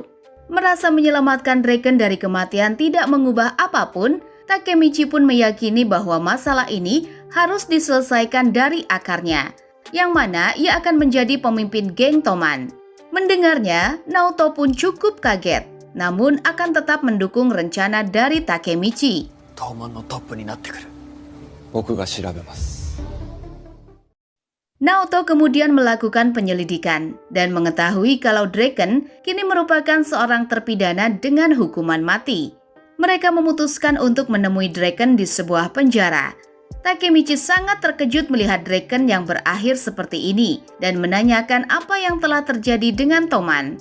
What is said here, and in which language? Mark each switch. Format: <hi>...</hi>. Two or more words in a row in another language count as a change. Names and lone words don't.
<id>Merasa menyelamatkan Draken dari kematian tidak mengubah apapun, Takemichi pun meyakini bahwa masalah ini harus diselesaikan dari akarnya, yang mana ia akan menjadi pemimpin geng Toman. Mendengarnya, Naoto pun cukup kaget, namun akan tetap mendukung rencana dari Takemichi.</id> <ja>東門のトップになってくる。僕が調べます。</ja> <id>Naoto kemudian melakukan penyelidikan dan mengetahui kalau Draken kini merupakan seorang terpidana dengan hukuman mati. Mereka memutuskan untuk menemui Draken di sebuah penjara. Takemichi sangat terkejut melihat Draken yang berakhir seperti ini dan menanyakan apa yang telah terjadi dengan Toman.</id>